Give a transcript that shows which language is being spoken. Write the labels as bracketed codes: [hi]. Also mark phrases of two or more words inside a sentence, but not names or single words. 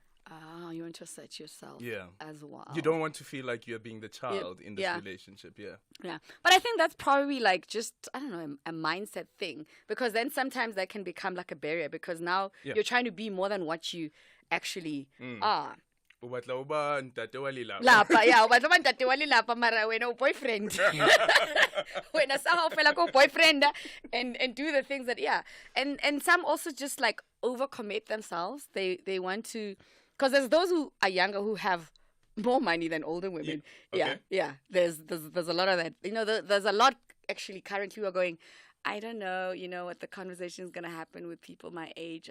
[en] Ah, you want to assert yourself as well. You don't want to feel like you're being the child in this relationship, Yeah. But I think that's probably just, I don't know, a mindset thing. Because then sometimes that can become like a barrier because now you're trying to be more than what you actually are. [st] O batla o ba ntate wa lelapa. Lapa, yeah, o batla o ba ntate wa lelapa mara wena o boyfriend. Wena sa hao fela ko [en] boyfriend and do the things that and some also just overcommit themselves. They want to, because there's those who are younger who have more money than older women. Yeah. There's a lot of that. There's a lot actually currently who are going, I don't know, what the conversation is going to happen with people my age.